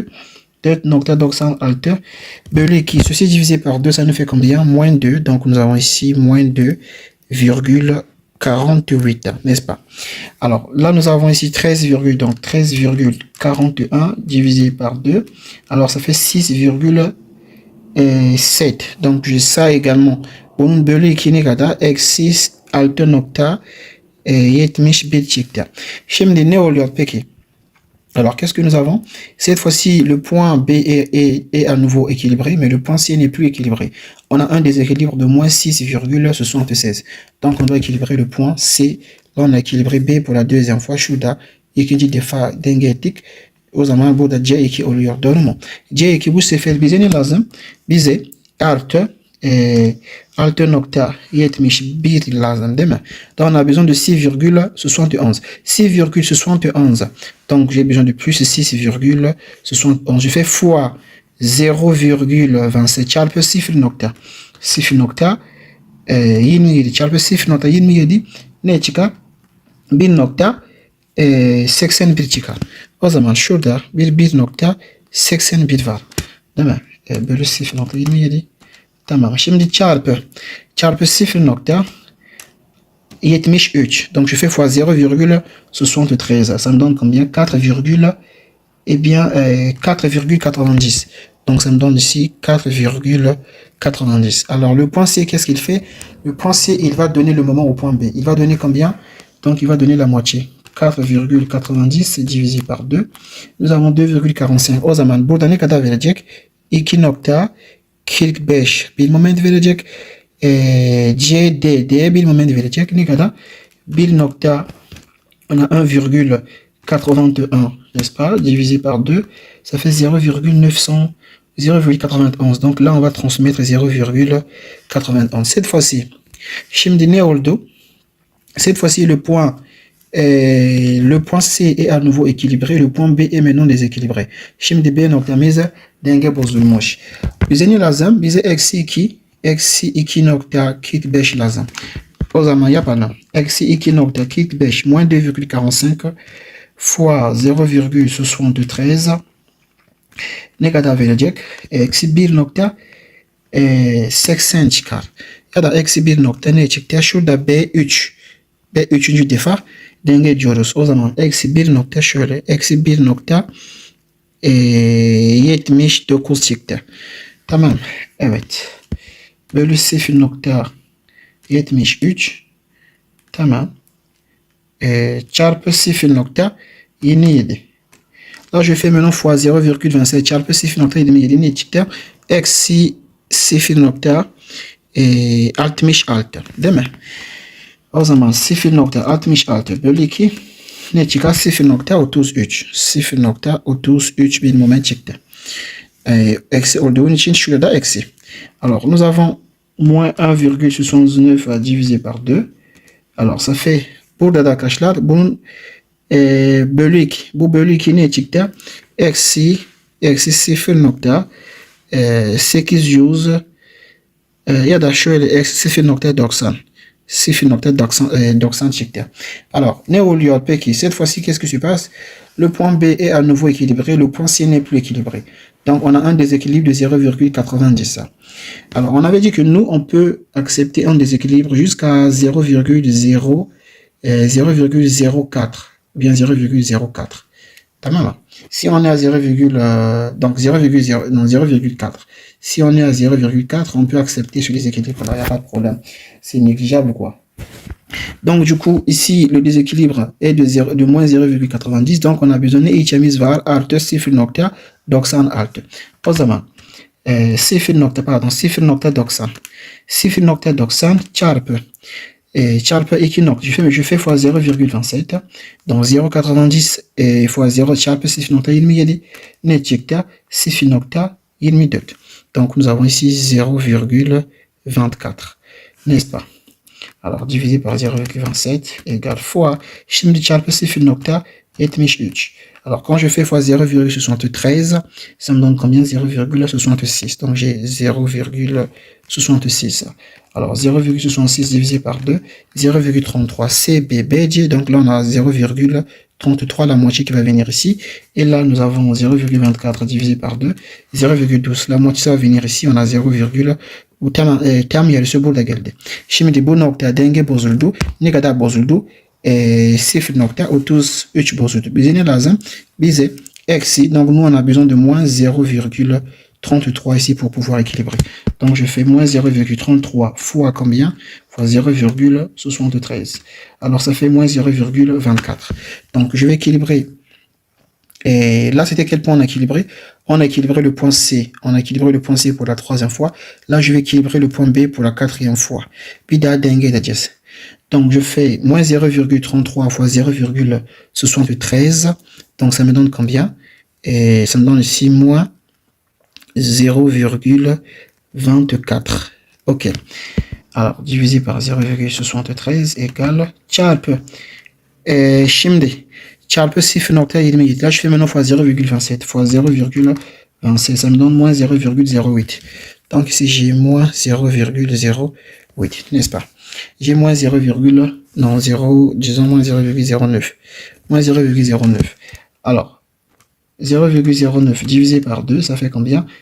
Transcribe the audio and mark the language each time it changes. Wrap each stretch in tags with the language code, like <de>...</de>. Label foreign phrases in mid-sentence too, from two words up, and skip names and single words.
<tr>4.96 bölü 2.</tr> <fr>Ceci divisé par 2, ça nous fait combien? Moins 2. Donc nous avons ici moins 2,48, n'est-ce pas? Alors là, nous avons ici 13,41 divisé par 2. Alors ça fait 6,7. Donc j'ai ça également.</fr> <tr>Bunun bölü 2 ne kadar? Eksi 6.71 çıktı. Şimdi ne oluyor peki?</tr> <fr>Alors, qu'est-ce que nous avons? Cette fois-ci, le point B est à nouveau équilibré, mais le point C n'est plus équilibré. On a un déséquilibre de moins 6,76. Donc, on doit équilibrer le point C. Là, on a équilibré B pour la deuxième fois.</fr> <tr>Şurada ikinci defa denge ettik. O zaman burada C2 oluyor. Doğru mu? C2 bu sefer bize ne lazım? Bize artı 6.71 lazım değil mi?</tr> <fr>Donc on a besoin de 6,71. 6,71. Donc j'ai besoin de plus 6,71. Je fais fois</fr> <tr>0,27 çarpı 0.27 çarpı 0.27 ne çıkar? 1.81 çıkar. O zaman şurada bir 1.81 var. Değil mi? Bölü 0.27. Tamam. Şimdi çarpı 0.73.</tr> <fr>Donc je fais fois 0,73. Ça me donne combien? 4,90. Donc ça me donne ici 4,90. Alors le point C, qu'est-ce qu'il fait? Le point C, il va donner le moment au point B. Il va donner combien? Donc il va donner la moitié. 4,90 divisé par 2. Nous avons 2,45.</fr> <tr>O zaman burada ne kadar verecek? 2.45 bir moment verecek. D'ye bir moment verecek. Ne kadar?</tr> <fr>On a 1,81, n'est-ce pas? Divisé par 2, ça fait 0,900. 0,91. Donc là, on va transmettre 0,91. Cette fois-ci, cette fois-ci, le point C est à nouveau équilibré, le point B est maintenant déséquilibré.</fr> <tr>Şimdi B noktamızı denge bozulmuş. Bize ne lazım? Bize eksi 2.45 lazım. O zaman yapalım. Eksi 2.45</tr> <fr>moins 2,45 fois 0,73</fr> <tr>ne kadar verecek? Eksi 1.80 çıkar. Ya da eksi 1 nokta ne çıktı? Şurada B3. B3. defa denge diyoruz. O zaman eksi 1 nokta şöyle. Eksi 1 nokta 79 çıktı. Tamam. Evet. Bölü 0.73. Tamam. Çarpı 0.27.</tr> <fr>Là, je fais maintenant fois 0,27</fr> <tr>çarpı 0.27 ne çıktı? Eksi 0.66. Değil mi? O zaman 0.66 bölü 2 ne çıkar? 0.33. 0.33 bir moment çıktı. Eksi olduğun için şurada eksi.</tr> <fr>Alors, nous avons moins 1,79 divisé par 2. Alors, ça fait,</fr> <tr>burada da arkadaşlar, bunun bölü 2. Bu bölü 2 ne çıktı? Eksi 0.800 ya da şöyle eksi 0.90. 0.90 çıktı. Alors, ne oluyor peki?</tr> <fr>Cette fois-ci, qu'est-ce qui se passe? Le point B est à nouveau équilibré, le point C n'est plus équilibré. Donc, on a un déséquilibre de 0,90. Alors, on avait dit que nous, on peut accepter un déséquilibre jusqu'à 0,04, bien 0,04. Tamam. Si on est à 0,4. Si on est à 0,4, on peut accepter sur les équilibres. Là, il n'y a pas de problème. C'est négligeable, quoi. Donc, du coup, ici, le déséquilibre est de moins 0,90. Donc, on a besoin de</fr> <tr>içimiz var artı 0.96. O zaman 0.90 çarpı 2 nokta.</tr> <fr>Je fais fois 0,27. Donc 0,90 fois 0</fr> <tr>çarpı 0.27 ne çıktı?</tr> <fr>0.24. Donc nous avons ici 0,24. N'est-ce pas? Alors divisé par 0,27 égale fois.</fr> <tr>Şimdi çarpı 0.73.</tr> <fr>Alors quand je fais fois 0,73, ça me donne combien? 0,66. Donc j'ai 0,66. Alors 0,66 divisé par 2, 0,33 c'est BBG. Donc là on a 0,33, la moitié qui va venir ici. Et là nous avons 0,24 divisé par 2, 0,12. La moitié ça va venir ici. On a 0,</fr> <tr>tam yarısı burada geldi. Şimdi bu nokta denge bozuldu. Ne kadar bozuldu? 0.33 bozuldu. Bize ne lazım? Bize eksi.</tr> <fr>Donc nous on a besoin de moins 0,33 ici pour pouvoir équilibrer. Donc je fais moins 0,33 fois combien? Fois 0,73. Alors ça fait moins 0,24. Donc je vais équilibrer. Et là, c'était quel point on a équilibré? On a équilibré le point C. On a équilibré le point C pour la 3e fois. Là, je vais équilibrer le point B pour la 4e fois. Puis donc je fais moins 0,33 fois 0,73. Donc ça me donne combien? Et ça me donne ici moins 0,24. Ok. Alors, divisé par 0,73 égale çarpı.</fr> <tr>Şimdi çarpı 0.27.</tr> <fr>Là, je fais maintenant fois 0,27 fois 0,27. Ça me donne moins 0,08. Donc ici, j'ai moins 0,08, n'est-ce pas? J'ai moins 0, disons moins 0,09. Moins 0,09. Alors, 0,09 divisé par 2, ça fait combien?</fr>